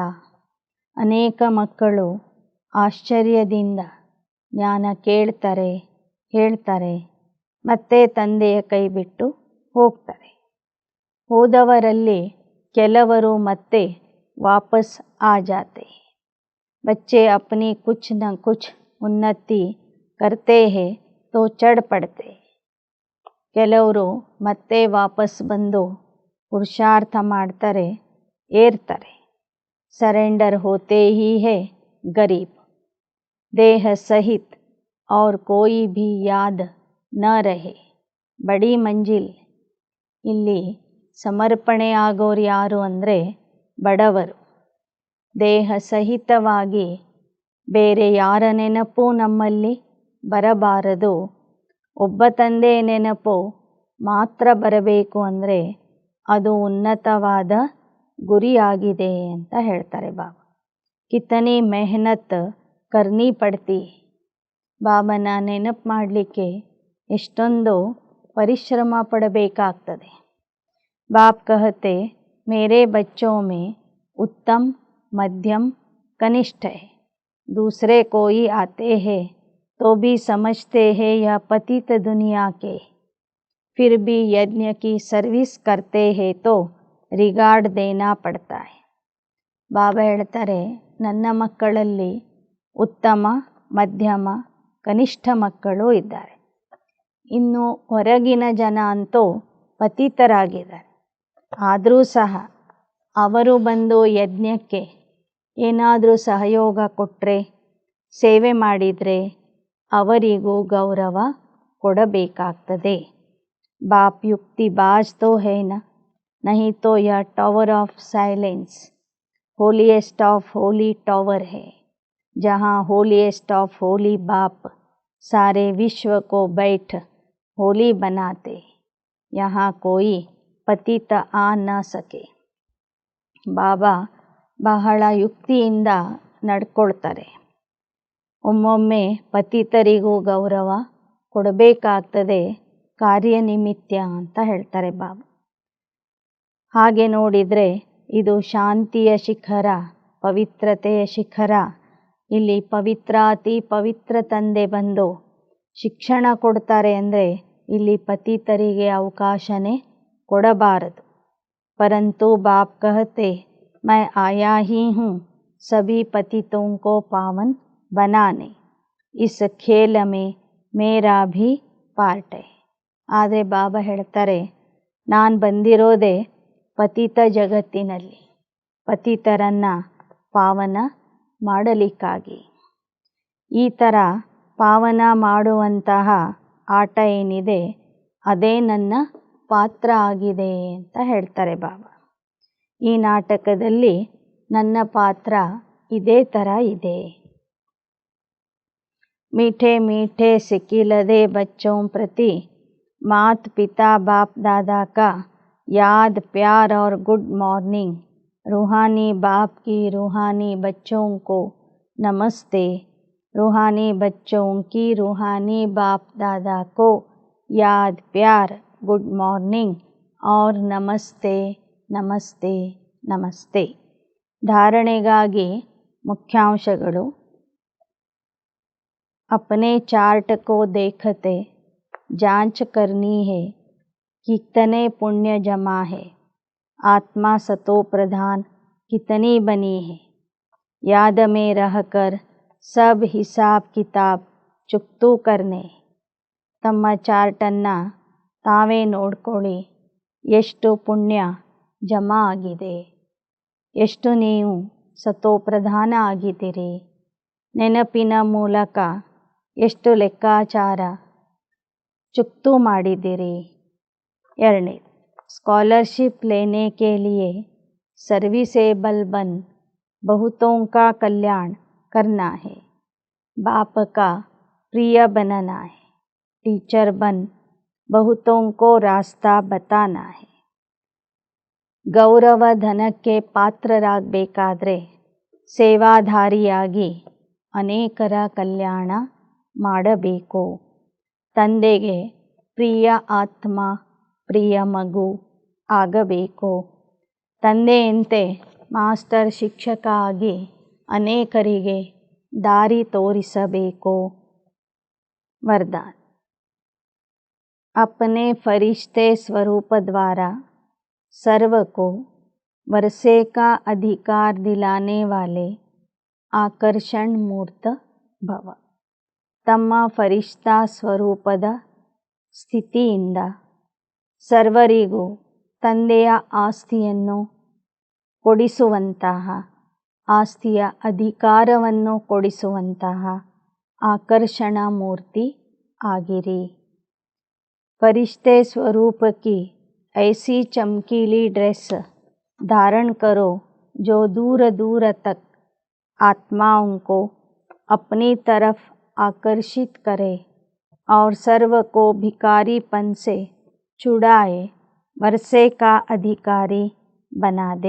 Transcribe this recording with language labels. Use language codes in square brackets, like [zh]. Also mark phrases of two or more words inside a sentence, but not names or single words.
[kn] ಅನೇಕ ಮಕ್ಕಳು ಆಶ್ಚರ್ಯದಿಂದ ಜ್ಞಾನ ಕೇಳ್ತಾರೆ, ಹೇಳ್ತಾರೆ, ಮತ್ತೆ ತಂದೆಯ ಕೈ ಬಿಟ್ಟು ಹೋಗ್ತಾರೆ. ಹೋದವರಲ್ಲಿ ಕೆಲವರು ಮತ್ತೆ ವಾಪಸ್ [hi] आ जाते. बच्चे अपनी कुछ न कुछ उन्नति करते हैं तो चढ़ पड़ते. [kn] ಕೆಲವರು ಮತ್ತೆ ವಾಪಸ್ ಬಂದು ಪುರುಷಾರ್ಥ ಮಾಡ್ತಾರೆ, ಏರ್ತಾರೆ. [hi] सरेंडर होते ही है गरीब, देह सहित और कोई भी याद न रहे बड़ी मंजिल. [kn] ಇಲ್ಲಿ ಸಮರ್ಪಣೆ ಆಗೋರು ಯಾರು ಅಂದರೆ ಬಡವರು. ದೇಹ ಸಹಿತವಾಗಿ ಬೇರೆ ಯಾರ ನೆನಪು ನಮ್ಮಲ್ಲಿ ಬರಬಾರದು. ಒಬ್ಬ ತಂದೆ ನೆನಪು ಮಾತ್ರ ಬರಬೇಕು ಅಂದರೆ ಅದು ಉನ್ನತವಾದ ಗುರಿಯಾಗಿದೆ ಅಂತ ಹೇಳ್ತಾರೆ ಬಾಬಾ. [hi] कितनी मेहनत करनी पड़ती. [kn] ಬಾಬನ ನೆನಪು ಮಾಡಲಿಕ್ಕೆ ಎಷ್ಟೊಂದು ಪರಿಶ್ರಮ ಪಡಬೇಕಾಗ್ತದೆ. [hi] बाप कहते, मेरे बच्चों में उत्तम मध्यम कनिष्ठ है. दूसरे कोई आते हैं तो भी समझते हैं यह पतित दुनिया के. फिर भी यज्ञ की सर्विस करते हैं तो रिगार्ड देना पड़ता है. [kn] ಬಾಬಾ ಹೇಳ್ತಾರೆ, ನನ್ನ ಮಕ್ಕಳಲ್ಲಿ ಉತ್ತಮ, ಮಧ್ಯಮ, ಕನಿಷ್ಠ ಮಕ್ಕಳು ಇದ್ದಾರೆ. ಇನ್ನು ಹೊರಗಿನ ಜನ ಅಂತೂ ಪತಿತರಾಗಿದ್ದಾರೆ. ಆದರೂ ಸಹ ಅವರು ಬಂದು ಯಜ್ಞಕ್ಕೆ ಏನಾದರೂ ಸಹಯೋಗ ಕೊಟ್ಟರೆ, ಸೇವೆ ಮಾಡಿದರೆ ಅವರಿಗೂ ಗೌರವ ಕೊಡಬೇಕಾಗ್ತದೆ. [hi] बाप युक्ति बाज तो है न, नहीं तो यह [en] tower of silence holiest of holy tower [hi] है, जहाँ [en] holiest of holy [hi] बाप सारे विश्व को बैठ होली बनाते, यहाँ कोई पतित आ न सके. [kn] ಬಾಬಾ ಬಹಳ ಯುಕ್ತಿಯಿಂದ ನಡ್ಕೊಳ್ತಾರೆ. ಒಮ್ಮೊಮ್ಮೆ ಪತಿತರಿಗೂ ಗೌರವ ಕೊಡಬೇಕಾಗ್ತದೆ, ಕಾರ್ಯನಿಮಿತ್ಯ ಅಂತ ಹೇಳ್ತಾರೆ ಬಾಬಾ. ಹಾಗೆ ನೋಡಿದರೆ ಇದು ಶಾಂತಿಯ ಶಿಖರ, ಪವಿತ್ರತೆಯ ಶಿಖರ. ಇಲ್ಲಿ ಪವಿತ್ರಾತಿ ಪವಿತ್ರ ತಂದೆ ಬಂದು ಶಿಕ್ಷಣ ಕೊಡ್ತಾರೆ ಅಂದರೆ ಇಲ್ಲಿ ಪತಿತರಿಗೆ ಅವಕಾಶನೇ ಕೊಡಬಾರದು. [hi] परंतु बाप कहते, मैं आया ही हूँ सभी पतितों को पावन बनाने, इस खेल में मेरा भी ಪಾರ್ಟ್ है. [kn] ಆದರೆ ಬಾಬಾ ಹೇಳ್ತಾರೆ, ನಾನು ಬಂದಿರೋದೇ ಪತಿತ ಜಗತ್ತಿನಲ್ಲಿ ಪತಿತರನ್ನು ಪಾವನ ಮಾಡಲಿಕ್ಕಾಗಿ. ಈ ಥರ ಪಾವನ ಮಾಡುವಂತಹ ಆಟ ಏನಿದೆ ಅದೇ ನನ್ನ ಪಾತ್ರ ಆಗಿದೆ ಅಂತ ಹೇಳ್ತಾರೆ ಬಾಬಾ. ಈ ನಾಟಕದಲ್ಲಿ ನನ್ನ ಪಾತ್ರ ಇದೇ ಥರ ಇದೆ. [hi] मीठे मीठे सिकिलदे बच्चों प्रति मात पिता बाप दादा का याद प्यार और [en] good morning. [hi] रूहानी बाप की रूहानी बच्चों को नमस्ते. रूहानी बच्चों की रूहानी बाप दादा को याद प्यार [en] good morning [hi] और नमस्ते नमस्ते नमस्ते. [kn] ಧಾರಣೆಗಾಗಿ ಮುಖ್ಯಾಂಶಗಳು. [hi] अपने चार्ट को देखते जांच करनी है, कितने पुण्य जमा है, आत्मा सतो प्रधान कितनी बनी है, याद में रहकर सब हिसाब किताब चुक्तू करने. [kn] ತಮ್ಮ ಚಾರ್ಟನ್ನು ತಾವೇ ನೋಡ್ಕೊಳ್ಳಿ, ಎಷ್ಟು ಪುಣ್ಯ ಜಮಾ ಆಗಿದೆ, ಎಷ್ಟು ನೀವು ಸತೋಪ್ರಧಾನ ಆಗಿದ್ದೀರಿ, ನೆನಪಿನ ಮೂಲಕ ಎಷ್ಟು ಲೆಕ್ಕಾಚಾರ ಚುಕ್ತು ಮಾಡಿದ್ದೀರಿ. [hi] ಎರಡನೇ, ಸ್ಕಾಲರ್ಶಿಪ್ लेने के लिए सर्विसेबल बन बहुतों का कल्याण करना है, बाप का प्रिय बनना है, टीचर बन बहुतों को रास्ता बताना है. [kn] ಗೌರವ ಧನಕ್ಕೆ ಪಾತ್ರರಾಗಬೇಕಾದ್ರೆ ಸೇವಾಧಾರಿಯಾಗಿ ಅನೇಕರ ಕಲ್ಯಾಣ ಮಾಡಬೇಕು. ತಂದೆಗೆ ಪ್ರಿಯ ಆತ್ಮ, ಪ್ರಿಯ ಮಗು ಆಗಬೇಕು. ತಂದೆಯಂತೆ ಮಾಸ್ಟರ್ ಶಿಕ್ಷಕ ಆಗಿ ಅನೇಕರಿಗೆ ದಾರಿ ತೋರಿಸಬೇಕು. ವರದಾನ. [hi] अपने फरिश्ते स्वरूप द्वारा सर्व को वर्षे का अधिकार दिलाने वाले आकर्षण मूर्त भव. [kn] ತಮ್ಮ ಫರಿಷ್ಠಾ ಸ್ವರೂಪದ ಸ್ಥಿತಿಯಿಂದ ಸರ್ವರಿಗೂ ತಂದೆಯ ಆಸ್ತಿಯನ್ನು ಕೊಡಿಸುವಂತಹ, ಆಸ್ತಿಯ ಅಧಿಕಾರವನ್ನು ಕೊಡಿಸುವಂತಹ ಆಕರ್ಷಣ ಮೂರ್ತಿ ಆಗಿರಿ. [hi] फरिश्ते स्वरूप की ऐसी चमकीली ड्रेस धारण करो जो दूर दूर तक आत्माओं को अपनी तरफ आकर्षित करे और सर्व को भिखारीपन से छुड़ाए वर्षे का अधिकारी बना दे.